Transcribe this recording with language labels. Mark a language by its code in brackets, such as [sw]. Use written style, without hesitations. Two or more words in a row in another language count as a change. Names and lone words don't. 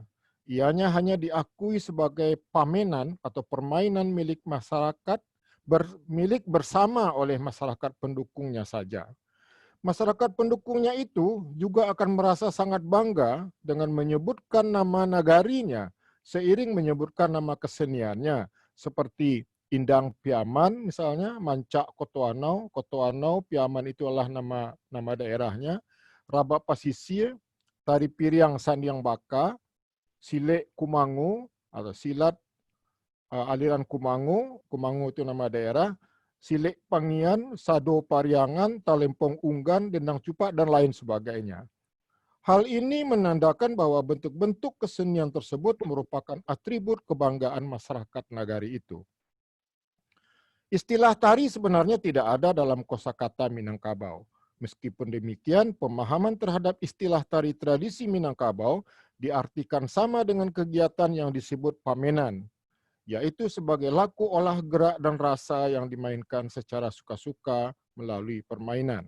[id] Ianya hanya diakui sebagai pamenan atau permainan milik masyarakat, milik bersama oleh masyarakat pendukungnya saja. Masyarakat pendukungnya itu juga akan merasa sangat bangga dengan menyebutkan nama nagarinya seiring menyebutkan nama keseniannya seperti Indang Piaman misalnya, Mancak Kotoanau, Kotoanau, Piaman itu adalah nama daerahnya, Rabak Pasisir, Tari Piriang Sandiang Baka, Silek Kumangu atau silat aliran Kumangu, Kumangu itu nama daerah, Silek Pangian, Sado Pariangan, Talempong Unggan, Dendang Cupak, dan lain sebagainya. Hal ini menandakan bahwa bentuk-bentuk kesenian tersebut merupakan atribut kebanggaan masyarakat nagari itu. Istilah tari sebenarnya tidak ada dalam kosakata Minangkabau. Meskipun demikian, pemahaman terhadap istilah tari tradisi Minangkabau diartikan sama dengan kegiatan yang disebut pamenan, yaitu sebagai laku olah gerak dan rasa yang dimainkan secara suka-suka melalui permainan.